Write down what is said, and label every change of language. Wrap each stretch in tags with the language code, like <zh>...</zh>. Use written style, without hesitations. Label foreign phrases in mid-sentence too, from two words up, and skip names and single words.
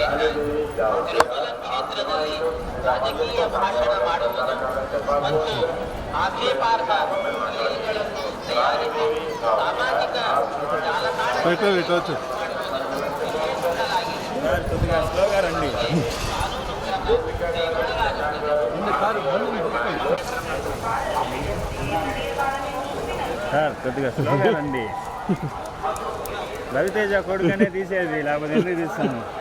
<kn>ಉಜ್ವಲ ಕ್ಷೇತ್ರದಲ್ಲಿ ರಾಜಕೀಯ ಭಾಷಣ ಮಾಡುವುದನ್ನು ಮತ್ತು ಆಕ್ಷೇಪಾರ್ಹ ಲೇಖಗಳನ್ನು ತಯಾರಿಸಿ ಸಾಮಾಜಿಕ ಜಾಲತಾಣಗಳಲ್ಲಿ</kn> <te>సార్ కొద్దిగా స్లోగా రండి. రవితేజ కొడుకనే తీసేది, లేకపోతే ఎందుకు తీస్తాను?</te>